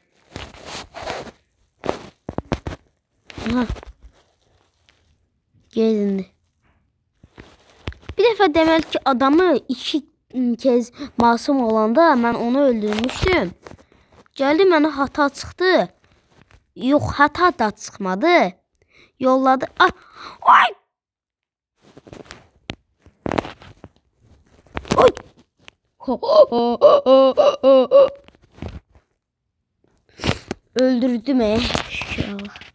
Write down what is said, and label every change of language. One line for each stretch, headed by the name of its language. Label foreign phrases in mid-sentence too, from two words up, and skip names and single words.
Turkish: Ha. Gelindi.
Azerbaijani: Bir dəfə deməli ki adamı 2 kez masum olanda mən onu öldürmüşdüm. Geldi mənə hata çıxdı. Yox hata da çıxmadı. Yolladı. Ah, ay! Oy! Öldürdüm Allah.